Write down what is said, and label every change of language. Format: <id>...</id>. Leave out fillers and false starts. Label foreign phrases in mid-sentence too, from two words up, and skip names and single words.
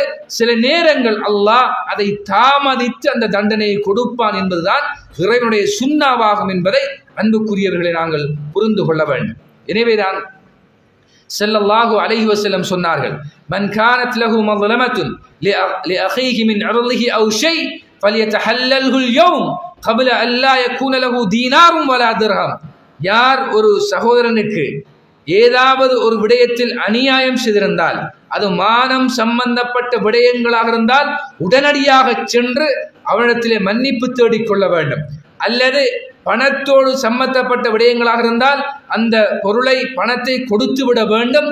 <ta>சில நேரங்கள் அல்லாஹ் அதை தாமதித்து அந்த தண்டனையை கொடுப்பான் என்பதுதான் இறைவனுடைய சுன்னாவாகும் என்பதை அன்புக்குரியவர்களை நாங்கள் புரிந்து கொள்ள வேண்டும்.</ta> <ar>எனவேதான் صلى الله عليه وسلم சொன்னார்கள், من كانت له மظلمة لأخيه من عرضه أو شيء فليتحلله اليوم قبل أن لا يكون له دينار ولا درهم.</ar> <ta>யார் ஒரு சகோதரனுக்கு ஏதாவது ஒரு விடயத்தில் அநியாயம் செய்திருந்தால், அது மானம் சம்பந்தப்பட்ட விடயங்களாக இருந்தால் உடனடியாக சென்று அவனிடத்திலே மன்னிப்பு தேடிக்கொள்ள வேண்டும். அல்லது பணத்தோடு சம்பந்தப்பட்ட விடயங்களாக இருந்தால் அந்த பொருளை பணத்தை கொடுத்து விட வேண்டும்.</ta>